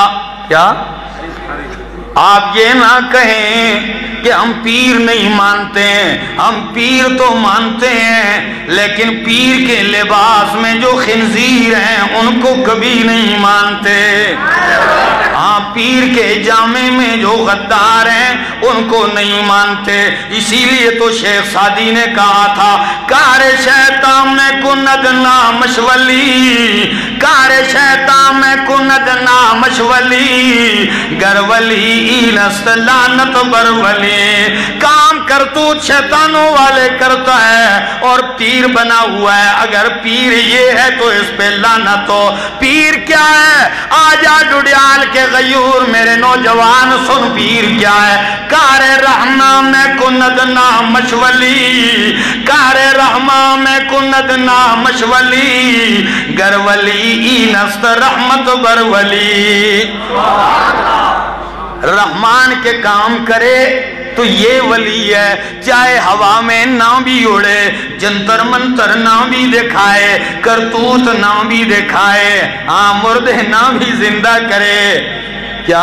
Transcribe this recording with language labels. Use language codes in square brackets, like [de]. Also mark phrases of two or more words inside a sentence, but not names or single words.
[ur] کیا آپ یہ نہ کہیں کہ ہم پیر نہیں مانتے ہیں، ہم پیر تو مانتے ہیں، لیکن پیر کے لباس میں جو خنزیر ہیں ان کو کبھی نہیں مانتے. ہاں، پیر کے جامے میں جو غدار ہیں ان کو نہیں مانتے. اسی لیے تو شیخ سعدی نے کہا تھا [fa] کار شیطان میں کند نامش ولی، کار شیطان میں کند نامش ولی، گر ولی اینست لعنت بر ولی. [ur] کام کرتوت شیطانوں والے کرتا ہے اور پیر بنا ہوا ہے. اگر پیر یہ ہے تو اس پہ لعنت ہو. پیر کیا ہے؟ آجا ڈڈیال کے غیور میرے نوجوان سن پیر کیا ہے. [fa] کار رحمان میں کند نامش ولی، کار رحمان میں کند نامش ولی، گر ولی اینست رحمت بر ولی. [ur] رحمان کے کام کرے تو یہ ولی ہے، چاہے ہوا میں نہ بھی اڑے، جنتر منتر نہ بھی دکھائے، کرتوت نہ بھی دکھائے، ہاں مردے نہ بھی زندہ کرے. کیا؟